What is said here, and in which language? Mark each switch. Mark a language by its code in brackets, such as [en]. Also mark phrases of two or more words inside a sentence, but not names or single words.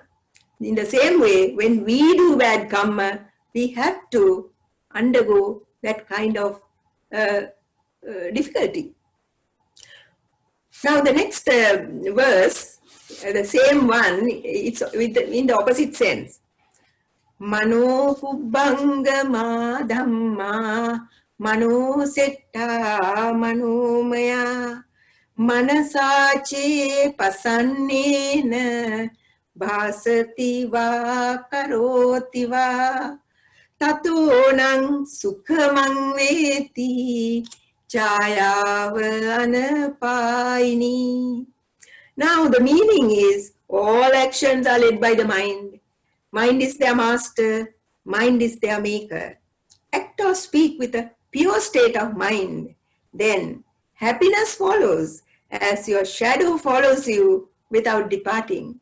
[en] In the same way, when we do bad karma, we have to undergo that kind of difficulty. Now the next verse, the same one, it's in the opposite sense. [pi] Mano pubbanga ma dhamma, mano setta mano maya, manasache pasannena, bhasati va karoti va, tatonang sukhamang veti, chayava anapaini. [en] Now the meaning is, all actions are led by the mind. Mind is their master. Mind is their maker. Act or speak with a pure state of mind. Then happiness follows as your shadow follows you without departing.